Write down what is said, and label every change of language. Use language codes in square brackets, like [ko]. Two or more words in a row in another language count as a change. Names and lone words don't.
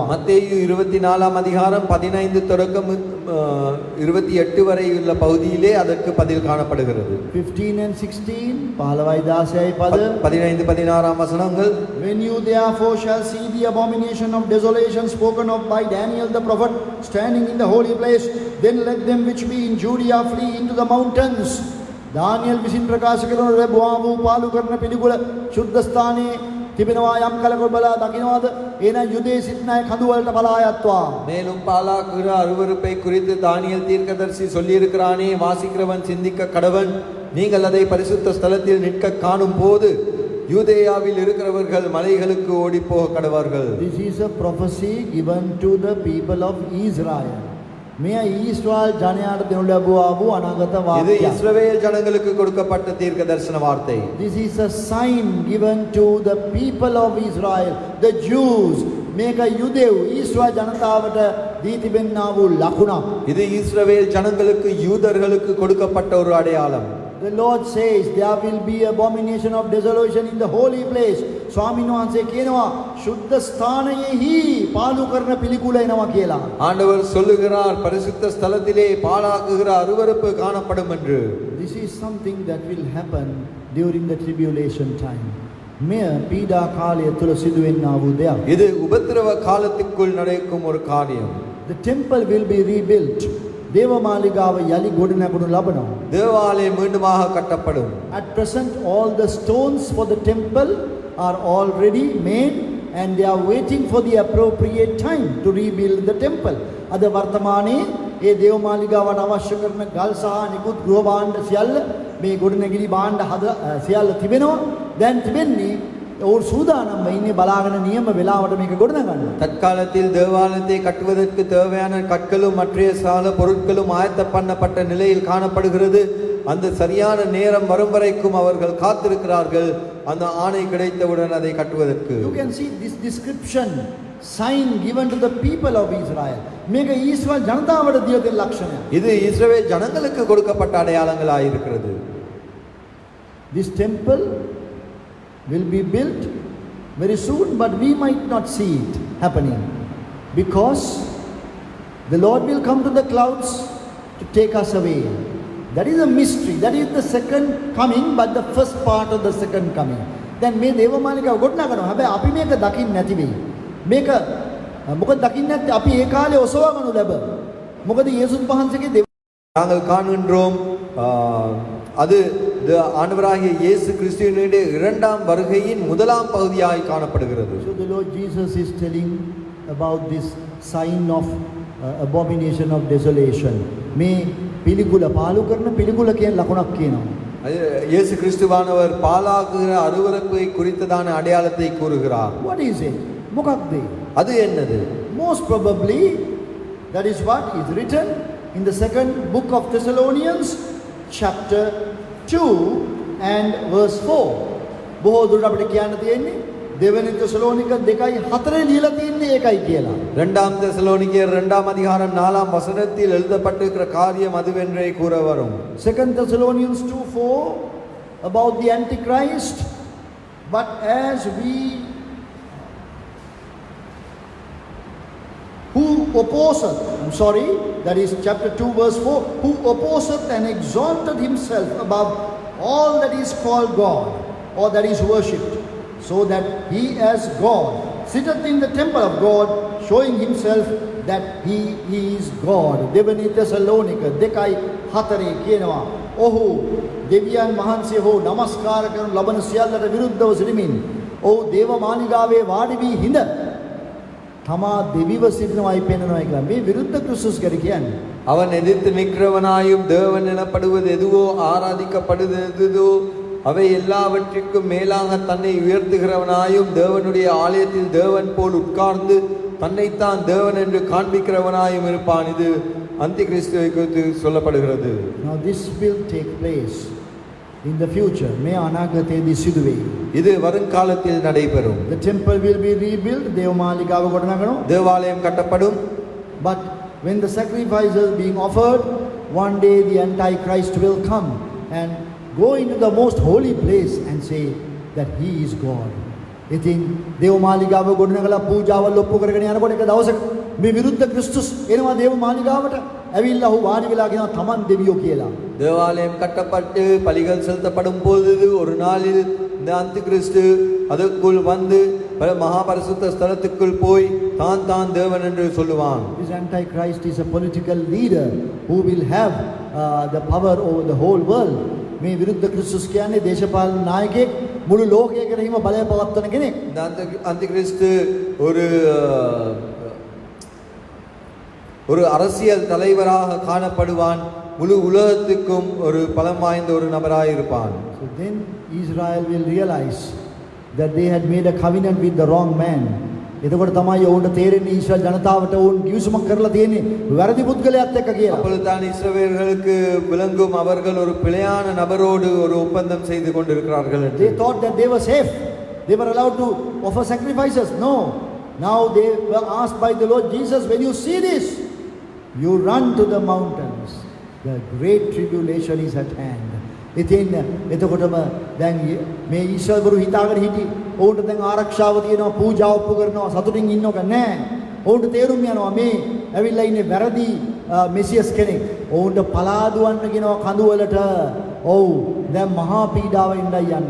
[ta] மத்தேயு 24ஆம் அதிகாரம் 15 தொடக்கம் 28 வரை உள்ள பகுதியிலே அதற்கு பதில் காணப்படுகிறது. [si] 15 and 16 15යි 16යි පද [ta] 15 16ஆம் வசனங்கள். [en] When you therefore shall see the abomination of desolation spoken of by Daniel the prophet standing in the holy place, then let them which be in Judea flee into the mountains. [si] දානියල් විසින් ප්‍රකාශ කරන ලැබුවා වූ පාලු කරන පිළිකුල ශුද්ධ ස්ථානයේ තිබෙනවා යම් කලක බලා දකින්නවාද එන යුදේ සිටින අය කඳු වලට පලා යත්වා. [ta] மேலும் பாலாக்குகிற அருவருப்பை குறித்து தானியேல் தீர்க்கதரிசி சொல்லியிருக்கிறானே, வாசிக்கிறவன் சிந்திக்க கடவன். நீங்கள் அதை பரிசுத்த ஸ்தலத்தில் நிற்க காணும் போது யூதேயாவில் இருக்கிறவர்கள் மலைகளுக்கு ஓடிப்போக கடவார்கள். [en] This is a prophecy given to the people of Israel. [si] මෙය ඊශ්‍රායල් ජනයාට දෙනු ලැබුවා වූ අනාගත [ta] இது [si] වාක්‍යයක්. [ta] இஸ்ரவேல் ஜனங்களுக்கு கொடுக்கப்பட்ட தீர்க்க தரிசன வார்த்தை. [en] This is a sign given to the people of Israel, the Jews. [si] මේක යුදෙව් ඊශ්‍රායල් ජනතාවට දී තිබෙනා වූ ලකුණක්. [ta] இது இஸ்ரவேல் ஜனங்களுக்கு யூதர்களுக்கு கொடுக்கப்பட்ட ஒரு அடையாளம். [en] The Lord says there will be abomination of desolation in the holy place. [si] ස්වාමීන් වහන්සේ කියනවා ශුද්ධ ස්ථානයෙහි පාලු කරන පිළිකුල එනවා කියලා. [ta] ஆண்டவர் சொல்லுகிறார், பரிசுத்த ஸ்தலத்திலே பாழாக்குகிற அருவருப்பு காணப்படும் என்று. [en] This is something that will happen during the tribulation time. [si] මෙය පීඩා කාලය තුල සිදුවෙන්නා වූ දෙයක්. [ta] இது உபத்திரவ காலத்துக்குள் நடக்கும் ஒரு காரியம். [en] The temple will be rebuilt. [si] දේවමාලිගාව යලි ගොඩනැගුණු ලබනවා. [ta] தேவாலயம் மீண்டுமாக கட்டப்படும். [en] At present all the stones for the temple are already made and they are waiting for the appropriate time to rebuild the temple. [si] අද වර්තමානයේ ඒ දේවමාලිගාවට අවශ්‍ය කරන ගල් සහ නිකුත් ගෘහ භාණ්ඩ සියල්ල මේ ගොඩනැගිලි භාණ්ඩ සියල්ල තිබෙනවා. දැන් තිබෙන්නේ ඔවුන් සූදානම්ව ඉන්නේ බලාගෙන නියම වෙලාවට මේක ගොඩනගන්න. [ta] தற்காலத்தில் தேவாலயத்தை கட்டுவதற்கு தேவையான கற்களும் மற்ற சால பொருட்களும் ஆயத்த பண்ணப்பட்ட நிலையில் காணப்படுகிறது. அந்த சரியான நேரம் வரும் வரைக்கும் அவர்கள் காத்திருக்கிறார்கள், அந்த ஆணை கிடைத்தவுடன் அதை கட்டுவதற்கு. [en] You can see this description, sign given to the people of Israel. [si] මේක ඊශ්‍රායල් ජනතාවට දිය දෙන ලක්ෂණයක්. [ta] இது இஸ்ரவேல் ஜனங்களுக்கு கொடுக்கப்பட்ட அடையாளங்களாக இருக்கிறது. [en] This temple will be built very soon, but we might not see it happening because the Lord will come to the clouds to take us away. That is a mystery. That is the second coming, but the first part of the second coming. [si] Then මේ දේවමාලිකාව ගොඩනගනවා. හැබැයි අපි මේක දකින්න නැති වෙයි. මේක මොකද දකින්න නැත්තේ අපි ඒ කාලේ ඔසවා ගනු ලැබ. මොකද යේසුස් වහන්සේගේ [ta] நாங்கள் காண்கின்றோம், அது ஆண்டவராகிய இயேசு கிறிஸ்துவினுடைய இரண்டாம் வருகையின் முதலாம் பகுதியாய் காணப்படுகிறது. [en] So the Lord Jesus is telling about this sign of abomination of desolation. [si] මේ පිළිකුල පාලු කරන පිළිකුල කියන ලකුණක් කියනවා. [ta] இயேசு கிறிஸ்துவானவர் பாலாக்குகிற அருவருப்பை குறித்ததான அடையாளத்தை கூறுகிறார். [en] What is it? [si] මොකක්ද? [ta] அது என்னது? [en] Most probably that is what is written in the second book of Thessalonians chapter 2 and verse 4. [si] බොහෝ දුරට අපිට කියන්න තියෙන්නේ දෙවෙනි தெசலோனிක 2:4 ලියලා තියෙන්නේ ඒකයි කියලා. [ta] இரண்டாம் தெசலோனிக்கேயர் 2ஆம் அதிகாரம் 4ஆம் வசனத்தில் எழுதப்பட்டிருக்கிற காரியம் அதுவென்றே கூற வரும். [en] Second Thessalonians 2:4 about the Antichrist, but as we who opposeth, that is chapter 2 verse 4, who opposeth and exalted himself above all that is called God or that is worshipped, so that he as God sitteth in the temple of God, showing himself that he is God. [si] දෙවනි තෙසලෝනික 2:4 කියනවා ඔහු දෙවියන් වහන්සේ හෝ නමස්කාර කරන ලබන සියල්ලට විරුද්ධව සිටමින් ඔහු දේව මාලිගාවේ වාඩි වී හිඳ තමා දෙවිව සිටිනවායි පෙන්වනවා කියලා. මේ විරුද්ධ ක්‍රිස්තුස් ගැන කියන්නේ. [ta] அவன் எதிர்த்து நிற்கிறவனாயும் தேவன் எனப்படுவது எதுவோ ஆராதிக்கப்படுவது எதுவோ அவை எல்லாவற்றிற்கும் மேலாக தன்னை உயர்த்துகிறவனாயும் தேவனுடைய ஆலயத்தில் தேவன் போல் உட்கார்ந்து தன்னைத்தான் தேவன் என்று காண்பிக்கிறவனாயும் இருப்பான். இது அந்தி கிறிஸ்துவை குறித்து சொல்லப்படுகிறது. [en] Now this will take place in the future. [si] මේ අනාගතයේදී සිදු වෙයි. [ta] இது வருங்காலத்தில் நடைபெறும். [en] The temple will be rebuilt. [si] දේවමාලිගාව ගොඩනගනවා. [ta] தேவாலயம் கட்டப்படும். [en] But when the sacrifices being offered, one day the Antichrist will come and go into the most holy place and say that he is God. [si] ඉතින් දේව මාලිගාව ගොඩනගලා පූජාවල් ඔප්පු කරගෙන යනකොට එක දවසක මේ විරුද්ධ ක්‍රිස්තුස් එනවා දේව මාලිගාවට. ඇවිල්ලා ඔහු වාඩි වෙලා කියනවා තමන් දෙවියෝ කියලා. [ta] தேவாலயம் கட்டப்பட்டு பலிகள் செலுத்தப்படும் பொழுது ஒரு நாளில் இந்த அந்தி கிறிஸ்து அதற்குள் வந்து மகாபரிசுத்த ஸ்தலத்துக்குள் போய் தான் தான் தேவன் என்று சொல்லுவான். [en] This antichrist is a political leader who will have the power over the whole world. [si] මේ විරුද්ධ ක්‍රිස්තුස් කියන්නේ දේශපාලන නායකයෙක් මුළු ලෝකය කෙරෙහිම බලය පවත්වන කෙනෙක්. [ta] இந்த அந்தி கிறிஸ்து ஒரு அரசியல் தலைவராக காணப்படுவான். முழு உலகத்துக்கும் ஒரு பலம் வாய்ந்த ஒரு நபராக இருப்பான். [en] So then Israel will realize that they had made a covenant with the wrong man. [si] එතකොට තමයි ඔවුන්ට තේරෙන්නේ ඊශ්‍රායල් ජනතාවට ඔවුන් කිවිසුමක් කරලා තියෙන්නේ වැරදි පුද්ගලයාත් එක්ක කියලා. [ta] அப்பொழுதுதான் இஸ்ரவேலர்களுக்கு விளங்கும் அவர்கள் ஒரு பிழையான நபரோடு ஒரு ஒப்பந்தம் செய்து கொண்டிருக்கிறார்கள் என்று. [en] They thought that they were safe. They were allowed to offer sacrifices. No. Now they were asked by the Lord Jesus, when you see this, you run to the mountains. The great tribulation is at hand. [si] ඉතින් එතකොටම දැන් මේ ඊශ්වරවරු හිතාගෙන හිටි ඔවුන්ට දැන් ආරක්ෂාව තියෙනවා පූජා ඔප්පු කරනවා සතුටින් ඉන්නවක නෑ. ඔවුන්ට තේරුම් යනවා මේ ඇවිල්ලා ඉන්නේ වැරදි මෙසියස් කෙනෙක්. ඔවුන්ට පලාදුවන්න කියනවා කඳුවලට. ඔව් දැන් මහා පීඩාව ඉඳයි යන්නේ.